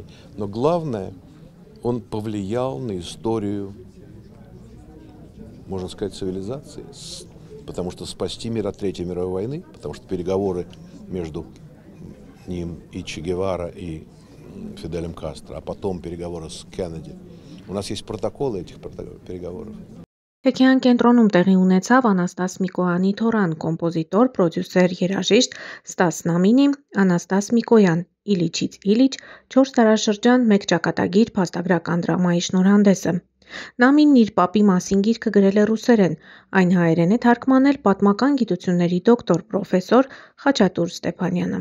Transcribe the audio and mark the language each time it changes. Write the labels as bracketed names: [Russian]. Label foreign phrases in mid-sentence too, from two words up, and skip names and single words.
[Russian] Но главное, он повлиял на историю, можно сказать, цивилизации, потому что спасти мир от Третьей мировой войны, потому что переговоры между ним и Че Гевара, и Фиделем Кастро, а потом переговоры с Кеннеди. У нас есть протоколы этих переговоров. [Armenian] Թեքեան կենտրոնում տեղի ունեցավ Անաստաս Միկոյանի թորան, կոմպոզիտոր, պրոդյուսեր, երաժիշտ Ստաս Նամինի, Անաստաս Միկոյան, Իլիչից Իլիչ, 4 դարաշրջան, 1 ճակատագիր փաստագրական դրամայի շնորհանդեսը։ Նամինն իր պապի մասին գիրքը գրել է ռուսերեն, այն հայերեն է թարգմանել պատմական գիտությունների դոկտոր, պրոֆեսոր Խաչատուր Ստեփանյանը։